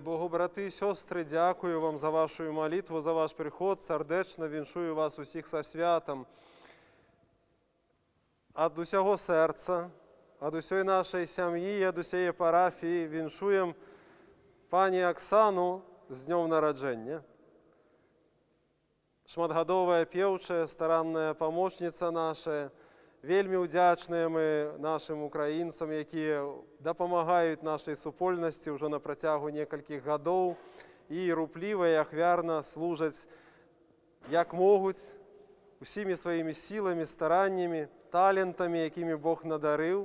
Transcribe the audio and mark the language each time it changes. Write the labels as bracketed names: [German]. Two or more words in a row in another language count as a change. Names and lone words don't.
[Ukrainian] брати і сестри, дякую вам за вашу молитву, за ваш приход. [Belarusian] Сердечно віншую вас усіх со святом. [Ukrainian] Від усього серця, від усієї нашої сім'ї, від усієї парафії віншуємо пані Оксану з днем народження. [Belarusian] Шматгадовая певчая, старанная помощница наша. Вельмі удячныя мы нашим українцям, які дапамагаюць нашай супольнасці ўжо на працягу некалькіх гадоў і рупліва і ахвярна служаць, як могуць, усімі сваімі сіламі, стараннямі, талентамі, якімі Бог надарыў.